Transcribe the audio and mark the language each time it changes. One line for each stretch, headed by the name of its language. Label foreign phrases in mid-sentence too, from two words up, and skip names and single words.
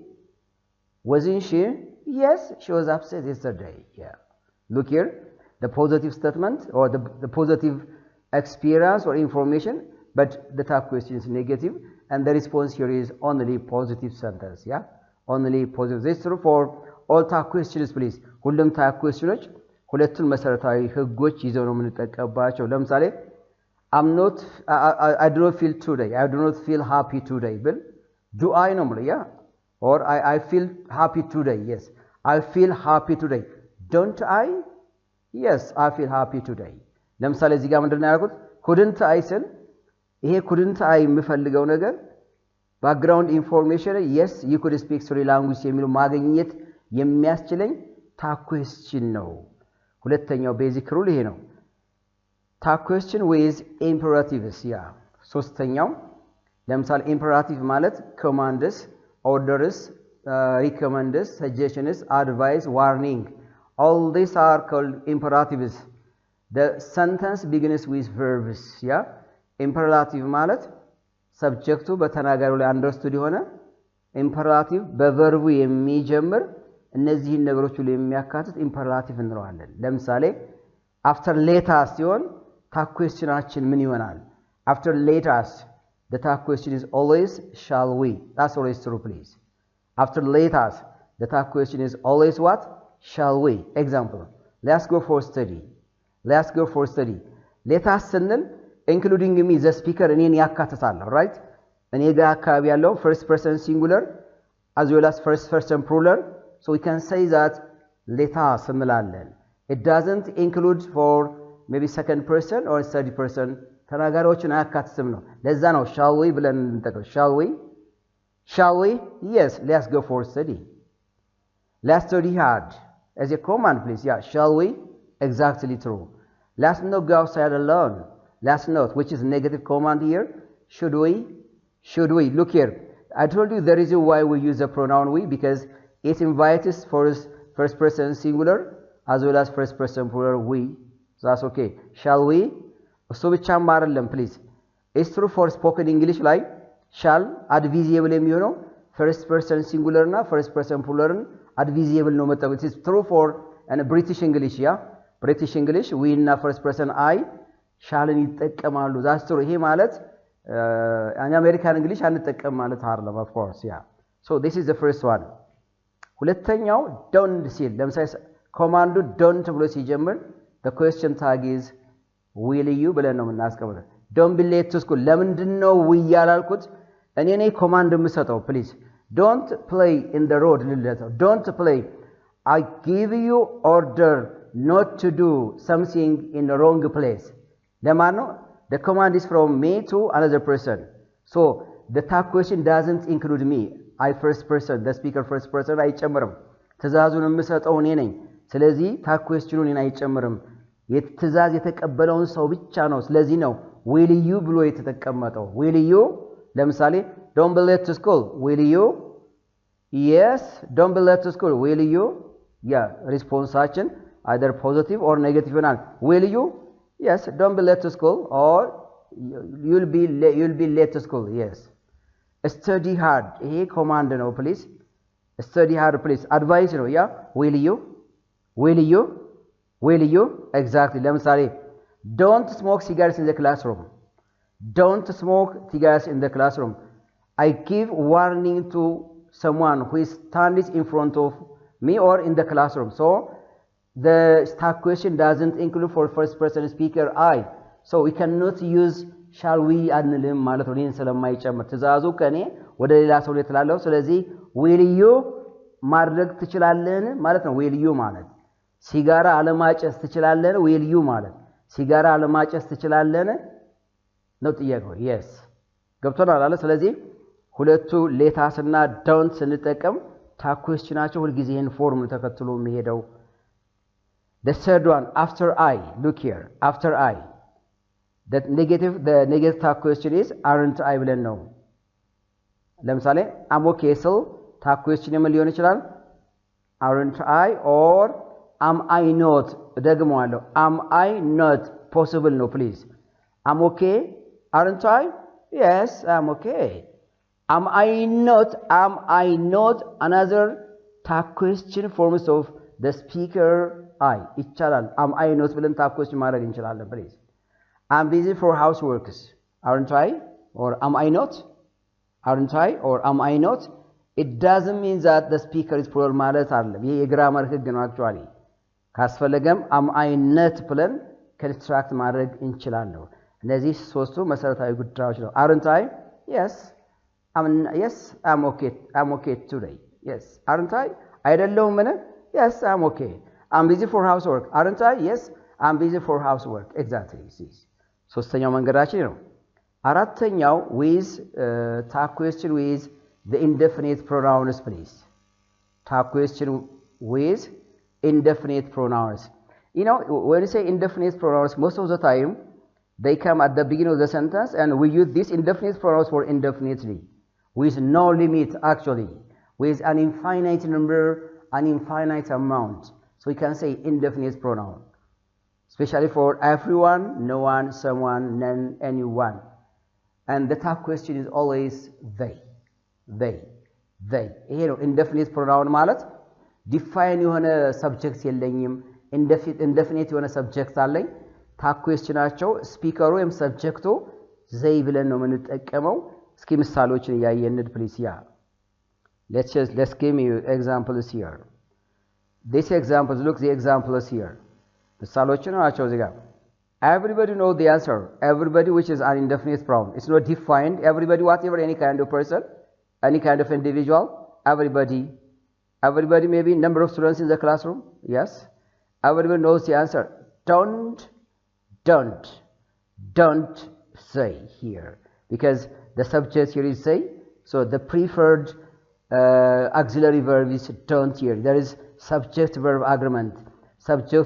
English: yes she was upstairs yesterday yeah look here the positive statement or the positive experience or information but the tag question is negative and the response here is only positive sentence yeah only positive this is true for all tag questions please ሁሉም tag questions
Amharic: ሁለቱን መሰረታዊ ህጎች ይዘው ነው የምንጠቀምባቸው ለምሳሌ
English: I do not feel today I do not feel happy today but do I normally yeah or I feel happy today yes I feel happy today don't I yes I feel happy today
Amharic: ለምሳሌ እዚህ ጋር ምንድነው ያልኩት
English: couldn't I
Amharic: ስል ይሄ
English: couldn't I
Amharic: የምፈልገው ነገር
English: background information yes you could speak 3 languages
Amharic: የሚሉ ማግኘት የሚያስችለኝ
English: tag question
Amharic: ነው ሁለተኛው
English: basic rule
Amharic: ይሄ ነው
English: tag question with imperatives yeah
Amharic: ሶስተኛው ለምሳሌ
English: imperative ማለት commands orders recommends suggestions advice warning all these are called imperatives the sentence begins with verbs yeah imperative
Amharic: ማለት ሰብጀክቱ በተናጋሪው ላይ አንደርስቱድ የሆነ
English: imperative
Amharic: በቨርቡ የሚጀምር እነዚህን ነገሮች ሁሉ የሚያካትት
English: imperative
Amharic: እንለዋለን ለምሳሌ
English: after let us ሲሆን tag questionአችን
Amharic: ምን ይሆናል
English: after let us the tag question is always shall we that's always true please after let us the tag question is always what shall we example let's go for study let us ስንል including me the speaker
Amharic: እኔን ያካትታል
English: right
Amharic: እኔ ጋር አካባቢ ያለው
English: first person singular as well as first person plural so we can say that let us እንላለን it doesn't include for maybe second person or third person
Amharic: ተናጋሪዎችን አያካትትም ነው ለዛ ነው
English: shall we
Amharic: ብለን እንጠቀም
English: shall we yes let's go for study let's study hard as a command please yeah shall we exactly true let's not go outside alone let's not which is negative command here should we look here I told you the reason why we use the pronoun we because it invites first person singular as well as first person plural we so that's okay shall we so
Amharic: ብቻም አይደለም
English: please it's true for spoken english like shall advisable የሚሆነው first person singular እና first person plural advisable ነው መጠቀም it is true for British English yeah British English we እና first person I shallን ይጠቀማሉ that's true
Amharic: ይሄ ማለት
English: American English
Amharic: አንጠቀም ማለት
English: አይደለም of course yeah so this is the first one ሁለተኛው don't
Amharic: ሲል ለምሳሌ ኮማንዱ
English: don't
Amharic: ብሎ ሲጀምር
English: the question tag is will you
Amharic: ብለን ነው የምናስቀምጠው
English: don't be late to school ለምንድነው will
Amharic: ያላልኩት እኔ ነኝ ኮማንድ የምሰጠው
English: please don't play in the road ልልተው don't play I give you order not to do something in the wrong place
Amharic: ለማን ነው
English: the command is from me to another person So the tag question doesn't include me. I first person, the speaker first person
Amharic: አይጨምርም። ትእዛዙን የምሰጠው እኔ ነኝ። ስለዚህ
English: tag questionን
Amharic: እኔ አይጨምርም። የትእዛዝ የተቀበለውን ሰው ብቻ ነው። ስለዚህ ነው
English: will you
Amharic: ብሎ የተቀመጠው።
English: will you
Amharic: ለምሳሌ
English: don't be late to school. will you? Yes, don't be late to school. will you? Yeah, responseaችን either positive or negative ይሆናል። will you? Yes, don't be late to school or you'll be late to school. Yes. Study hard. ይሄ command ነው please. Study hard please. advice
Amharic: ነው ያ
English: will you? will you? will you? exactly. ለምሳሌ don't smoke cigarettes in the classroom. don't smoke cigarettes in the classroom. I give warning to someone who is standing in front of me or in the classroom. So the tag question doesn't include for first person speaker I. So we cannot use shall we
Amharic: አንልም ማለት ነው። ይሄን ስለማይጨምር ትእዛዙ ከኔ ወደ ሌላ ሰው ላይ ተላለው። ስለዚህ
English: will you
Amharic: ማድረግ ትችላለህ ማለት ነው።
English: will you
Amharic: ማለት ሲጋራ አለማጨስ ትችላለህ።
English: will you
Amharic: ማለት ሲጋራ አለማጨስ ትችላለህ ነው ጥያቄው። yes ገብቶናል አለ። ስለዚህ ሁለቱ ሌታስ እና ዶንት ስንጠቀም
English: tag questionናቸው
Amharic: ሁሉ ጊዜ ይሄን ፎርም ተከትሎ የሚሄደው።
English: the third one after I. look here after I. the negative tag question is aren't I
Amharic: ብለን ነው። ለምሳሌ
English: am okay ስል tag question
Amharic: ምን ሊሆን ይችላል?
English: aren't I or am I not ደግመዋለሁ። am I not possible ነው please. am okay aren't I? yes I'm okay. am I not another tag question forms of the speaker I ይቻላል። am I not ብለን tag question
Amharic: ማድረግ እንችላለን
English: please. I'm busy for houseworks. aren't I? or am I not? aren't I? or am I not? it doesn't mean that the speaker is plural
Amharic: ማለት አይደለም። ይሄ የግራመር ህግ ነው
English: actually። ካስፈለገም am I not ብለን construct
Amharic: ማድረግ እንችላለን። እነዚህ ሶስቱ መሰረታዊ ጉዳዮች ነው።
English: aren't I? yes I'm okay today. yes aren't I?
Amharic: አይደለሁም ምን?
English: yes I'm okay. I'm busy for housework. aren't I? yes I'm busy for housework. exactly.
Amharic: ሶስተኛው መንገዳችን ነው። አራተኛው
English: with tag question with the indefinite pronouns please. tag question with indefinite pronouns. You know, when you say indefinite pronouns, most of the time they come at the beginning of the sentence and we use these indefinite pronouns for indefinitely with no limit actually, with an infinite number, an infinite amount. So we can say indefinite pronoun, especially for everyone, no one, someone, none, anyone. And the tag question is always they.
Amharic: ይሄ ነው
English: indefinite pronoun
Amharic: ማለት define የሆነ subject የለኝም indefinite የሆነ subject አለኝ
English: tag questionናቸው
Amharic: ስፒከሩ ወይም ሰብጀክቱ they ብለን ነው የምንጠቀመው እስኪ ምሳሌዎችን ያያየን
English: please yeah let's give me examples here this examples look the examples here
Amharic: ምሳሌዎችን ናቸው እዚህ ጋር
English: everybody know the answer everybody which is an indefinite pronoun it's not defined everybody whatever any kind of person any kind of individual everybody maybe number of students in the classroom yes everybody knows the answer don't say here because the subject here is say so the preferred auxiliary verb is don't here there is subject verb agreement subject